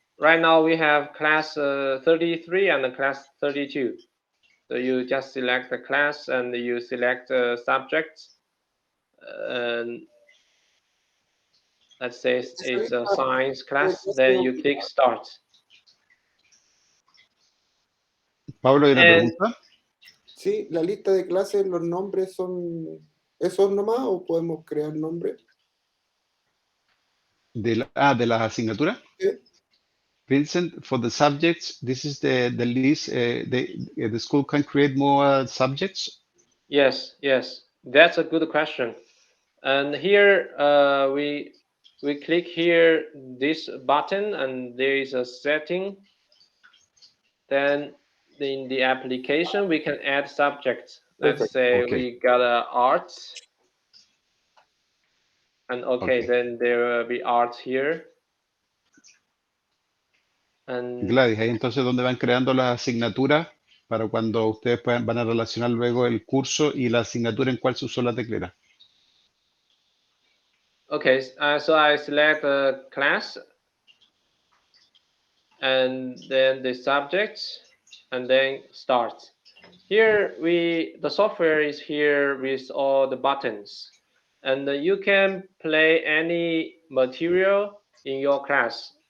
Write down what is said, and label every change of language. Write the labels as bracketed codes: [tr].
[en] right now we have class 33 and class 32. So you just select the class and you select subjects. And let's say it's a science class, then you click start. [es] Pablo, ¿hay una [en] And [es] pregunta? Sí, la lista de clases, los nombres son esos nomás o podemos crear nombres. ¿De las asignaturas? Sí. [en] Vincent, for the subjects, this is the list. The school can create more subjects. yes, that's a good question. And here we click here this button, and there is a setting. Then in the application we can add subjects. Let's say we got art, and then there will be art here. And [es] Gladys, ahí entonces donde van creando las asignaturas para cuando ustedes van a relacionar luego el curso y la asignatura en cuál se usó la teclera. [en] okay, so I select the class and then the subjects and then start. Here the software is here with all the buttons, and you can play any material in your class.